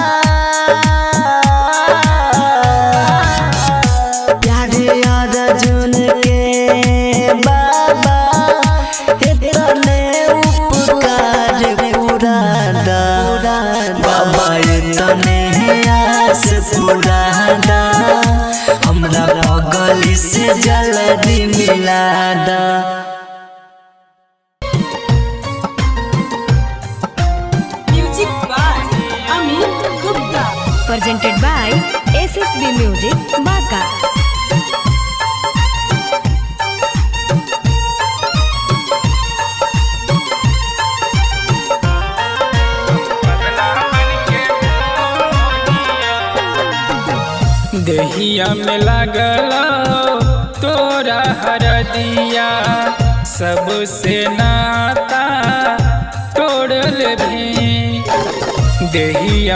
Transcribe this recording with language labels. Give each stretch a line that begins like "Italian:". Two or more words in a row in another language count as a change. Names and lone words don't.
Angika: प्यारे अर्जुन के बाबा इतने उपकार पूरा दा बाबा इतने आस पूरा दा हमरा बगल से जल्दी मिला दा।
English: Presented by SSB Music, Baka.
Angika: देहिया में लागल तोरा हरदिया सबसे नाता तोड़ लेभी देहिया